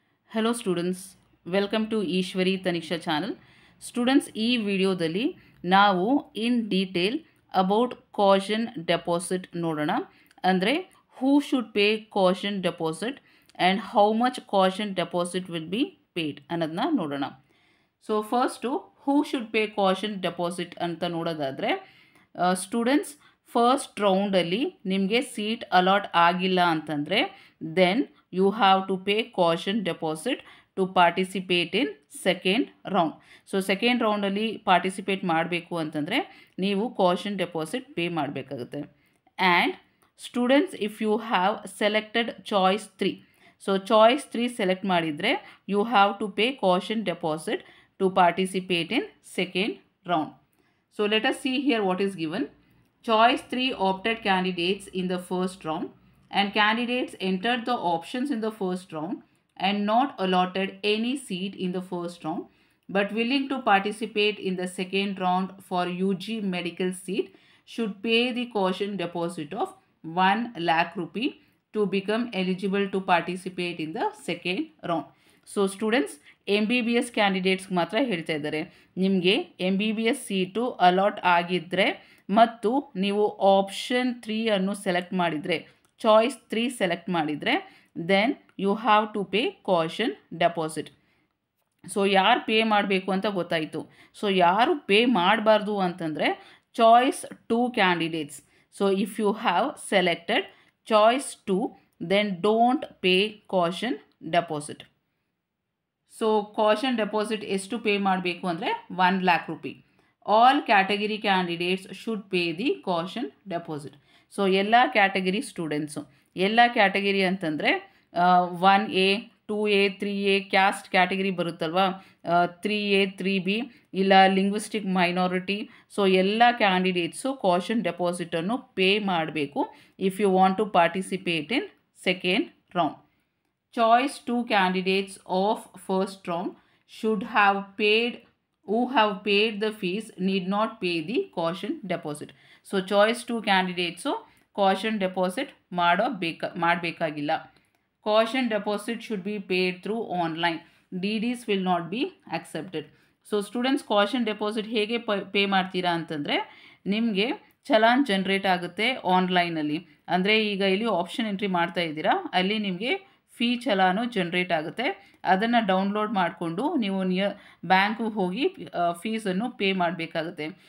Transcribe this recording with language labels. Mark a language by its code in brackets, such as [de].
[en] Hello students, welcome to Ishwari Taniksha channel. [kn] Students, ಈ ವಿಡಿಯೋದಲ್ಲಿ ನಾವು in detail about caution deposit ನೋಡೋಣ. [en] ಅಂದರೆ who should pay caution deposit and how much caution deposit will be paid [kn] ಅನ್ನೋದನ್ನ ನೋಡೋಣ. So first who should pay caution deposit ಅಂತ ನೋಡೋದಾದರೆ students first ರೌಂಡಲ್ಲಿ ನಿಮಗೆ ಸೀಟ್ ಅಲಾಟ್ ಆಗಿಲ್ಲ ಅಂತಂದರೆ [en] Then you have to pay caution deposit to participate in second round. [kn] So second ರೌಂಡಲ್ಲಿ participate ಮಾಡಬೇಕು ಅಂತಂದರೆ ನೀವು ಕಾಷನ್ ಡೆಪಾಸಿಟ್ ಪೇ ಮಾಡಬೇಕಾಗುತ್ತೆ. [en] and students if you have selected choice 3, so choice 3 [kn] select ಮಾಡಿದರೆ [en] You have to pay caution deposit to participate in second round. So let us see here what is given. Choice 3 opted candidates in the first round and candidates entered the options in the first round and not allotted any seat in the first round but willing to participate in the second round for UG medical seat should pay the caution deposit of 1 lakh rupee to become eligible to participate in the second round. [kn] So students MBBS ಕ್ಯಾಂಡಿಡೇಟ್ಸ್ಗೆ ಮಾತ್ರ ಹೇಳ್ತಾ ಇದ್ದಾರೆ. ನಿಮಗೆ MBBS seat allot ಆಗಿದ್ದರೆ ಮತ್ತು ನೀವು option 3 ಅನ್ನು select ಮಾಡಿದರೆ, choice 3 select ಮಾಡಿದರೆ [en] Then you have to pay caution deposit. [kn] So ಯಾರು ಪೇ ಮಾಡಬೇಕು ಅಂತ ಗೊತ್ತಾಯಿತು. ಸೊ ಯಾರು ಪೇ ಮಾಡಬಾರ್ದು ಅಂತಂದರೆ choice 2 candidates. [en] So if you have selected choice 2 then don't pay caution deposit. [kn] So caution deposit ಎಷ್ಟು ಪೇ ಮಾಡಬೇಕು ಅಂದರೆ 1 lakh rupee. [en] All category candidates should pay the caution deposit. [kn] So ಎಲ್ಲ ಕ್ಯಾಟಗರಿ ಸ್ಟೂಡೆಂಟ್ಸು, ಎಲ್ಲ category ಅಂತಂದರೆ 1A 2A 3A caste category ಬರುತ್ತಲ್ವ, 3A 3B ಇಲ್ಲ linguistic minority. So ಎಲ್ಲ candidates caution ಡೆಪಾಸಿಟನ್ನು pay ಮಾಡಬೇಕು [en] If you want to participate in second round. Choice 2 candidates of first round should have paid, who have paid the fees need not pay the caution deposit. [kn] So choice 2 candidates caution deposit ಮಾಡಬೇಕಾಗಿಲ್ಲ. [en] Caution deposit should be paid through online. DDs will not be accepted. [kn] So students caution deposit ಹೇಗೆ pay ಮಾಡ್ತೀರಾ ಅಂತಂದರೆ ನಿಮಗೆ challan generate ಆಗುತ್ತೆ ಆನ್ಲೈನಲ್ಲಿ. ಅಂದರೆ ಈಗ ಇಲ್ಲಿ ಆಪ್ಷನ್ ಎಂಟ್ರಿ ಮಾಡ್ತಾ ಇದ್ದೀರಾ, ಅಲ್ಲಿ ನಿಮಗೆ ಫೀ ಚಲಾನು ಜನ್ರೇಟ್ ಆಗುತ್ತೆ. ಅದನ್ನು ಡೌನ್ಲೋಡ್ ಮಾಡಿಕೊಂಡು ನೀವು ಬ್ಯಾಂಕಿಗೆ ಹೋಗಿ ಫೀಸನ್ನು ಪೇ ಮಾಡಬೇಕಾಗುತ್ತೆ.